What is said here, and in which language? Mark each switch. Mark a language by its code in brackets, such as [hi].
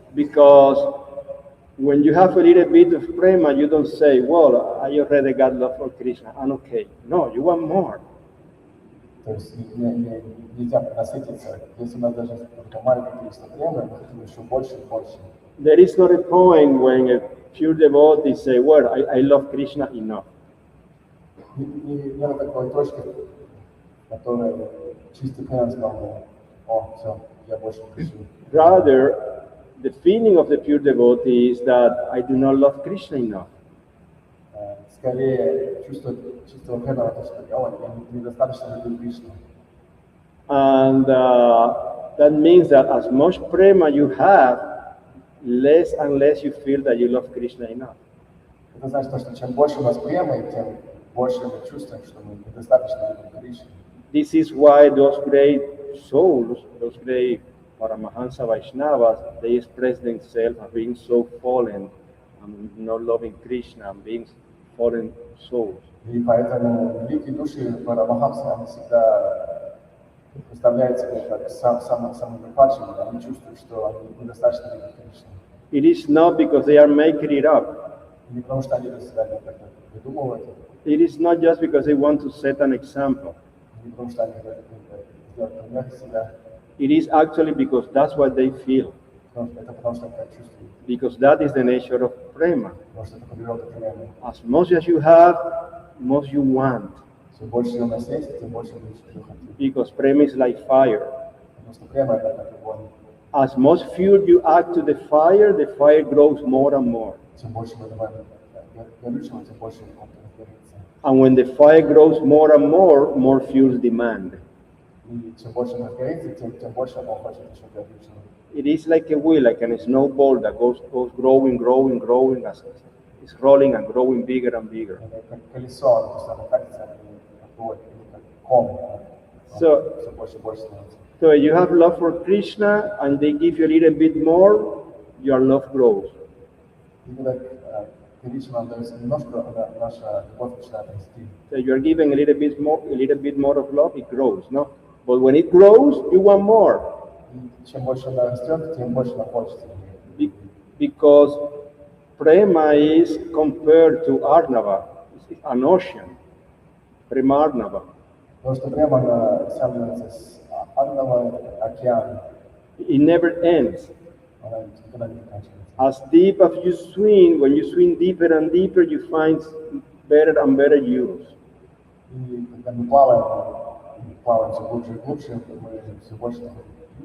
[en] Because when you have a little bit of prema, you don't say, well, I already got love for Krishna, I'm okay. No, you want more. [ru] То есть нельзя насытиться. Если у нас даже только маленькое количество премы, мы хотим еще больше и больше. [en] There is not a point when a pure devotee say, well, I love Krishna enough. [ru] Нет такой точки, которая чистый према сказал, все, я больше не хочу. [en] Rather, the feeling of the pure devotee is that I do not love Krishna enough. [ru] Скорее чувство чистого преданного, то, что я недостаточно люблю Кришну. [en] And that means that as much prema you have, less and less you feel that you love Krishna enough. [ru] Это значит, что чем больше у нас премы, тем больше мы чувствуем, что мы недостаточно любим Кришну. [en] This is why those great souls, those great Paramahansa Vaishnavas, they express themselves as being so fallen and not loving Krishna and being fallen souls. [ru] И поэтому великие души Парамахамсы, они всегда представляют себя как самыми падшими, они чувствуют, что они недостаточно любят Кришну. [en] It is not because they are making it up. [ru] Не потому что они для себя как-то придумывают. [en] It is not just because they want to set an example. [ru] Не потому что они хотят сделать пример себя. [en] It is actually because that's what they feel. [ru] Это потому что они так чувствуют. [en] Because that is the nature of prema. [ru] Потому что это природа премы. [en] As much as you have, most you want. [ru] Чем больше у нас есть, тем больше мы хотим. [en] Because prema is like fire. [ru] Потому что према это как огонь. [en] As much fuel you add to the fire grows more and more. [ru] Чем больше мы добавим горючего, тем больше он разгорится. [en] And when the fire grows more and more fuels demand. [ru] И чем больше он разгорится, тем больше он хочет еще горючего. [en] It is like a wheel, like a snowball that goes growing as it's rolling and growing bigger and bigger. [ru] Это как колесо, оно постоянно катится, как ком. [en] So, [ru] Все больше и больше становится. [en] so you have love for Krishna and they give you a little bit more, your love grows. [ru] И когда Кришна нам дается немножко, наша любовь начинает расти. [en] So you are giving a little bit more of love, it grows, no? But when it grows, you want more. [ru] И чем больше она растет, тем больше нам хочется. [en] Because prema is compared to Arnava, it's an ocean, prema Arnava. [ru] Потому что према она сравнивается с Арнава, океаном. [en] It never ends. [ru] Она никогда не заканчивается. [en] As deep as you swim, when you swim deeper and deeper, you find better and better use. [ru] И когда мы плаваем все глубже и глубже, мы все больше находим